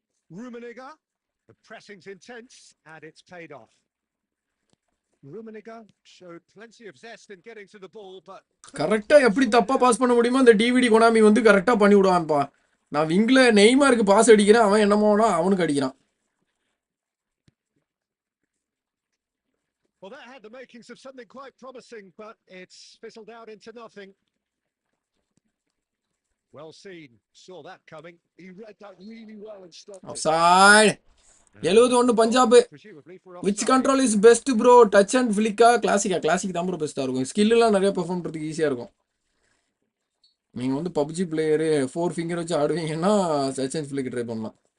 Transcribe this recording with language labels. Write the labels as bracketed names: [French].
[English] The pressing's intense and it's paid off. Rummenigge showed plenty of zest in getting to the ball, but [Tamil] கரெக்டா எப்படி தப்பா pass பண்ண முடியுமோ அந்த DVD Konami வந்து கரெக்டா பண்ணி விடுவான்ப்பா. நான் விங்ல நெய்மாருக்கு பாஸ் அடிக்கிறேன். அவன் என்னமோனா அவனுக்கு அடிக்கிறான். [English] Well, that had the makings of something quite promising, but it's fizzled out into nothing. Well seen. Saw that coming. He read that really well and stopped it. Offside. 71 [Tamil] Punjab. [English] Which control is best bro? [Tamil] Touch and flick classic தான் bro பெஸ்டா இருக்கும். Skill எல்லாம் நிறைய perform பண்றதுக்கு ஈஸியா இருக்கும். நீங்க வந்து PUBG பிளேயர் 4 ஃபிங்கர் வச்சு ஆடுவீங்கன்னா டச் அண்ட் flick ட்ரை பண்ணலாம்.